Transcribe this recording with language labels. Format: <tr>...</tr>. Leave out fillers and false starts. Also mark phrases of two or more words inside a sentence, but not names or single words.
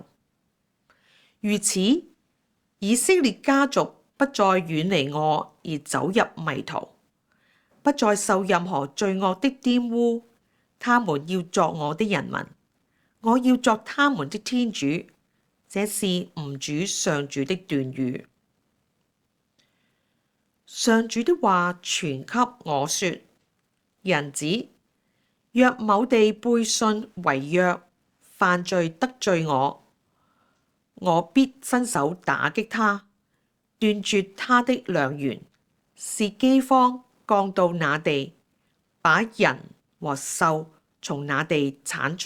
<zh>如此，以色列家族不再遠離我而走入迷途，不再受任何罪惡的玷污。他們要作我的人民，我要作他們的天主。這是吾主上主的斷語。上主的話傳給我說：人子，若某地背信違約，犯罪得罪我，我必伸手打擊他，斷絕他的糧源，使饑荒降到那地，把人和獸從那地剷除。</zh>